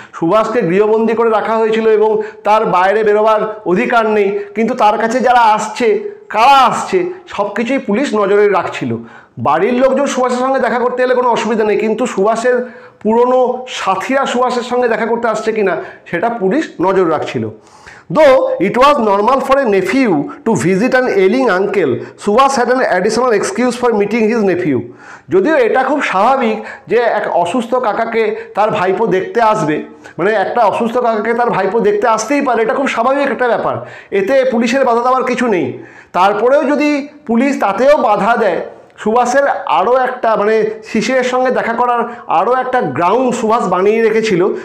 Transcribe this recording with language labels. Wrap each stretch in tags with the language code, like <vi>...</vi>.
<bn>সুভাষকে গৃহবন্দী করে রাখা হয়েছিল এবং তার বাইরে বেরোবার অধিকার নেই, কিন্তু তার কাছে যারা আসছে, কারা আসছে সব কিছুই পুলিশ নজরে রাখছিল। বাড়ির লোকজন সুভাষের সঙ্গে দেখা করতে এলে কোনো অসুবিধা নেই, কিন্তু সুভাষের পুরনো সাথীরা সুভাষের সঙ্গে দেখা করতে আসছে কিনা সেটা পুলিশ নজর রাখছিল।</bn> <en>Though it was normal for a nephew to visit an ailing uncle, Subhash had an additional excuse for meeting his nephew.</en> <bn>যদিও এটা খুব স্বাভাবিক যে এক অসুস্থ কাকাকে তার ভাইপো দেখতে আসবে, মানে একটা অসুস্থ কাকাকে তার ভাইপো দেখতে আসতেই পারে, এটা খুব স্বাভাবিক একটা ব্যাপার, এতে পুলিশের বাধা দেওয়ার কিছু নেই। তারপরেও যদি পুলিশ তাতেও বাধা দেয়, সুভাষের আরও একটা মানে শিশিরের সঙ্গে দেখা করার আরও একটা গ্রাউন্ড সুভাষ বানিয়ে রেখেছিল।</bn>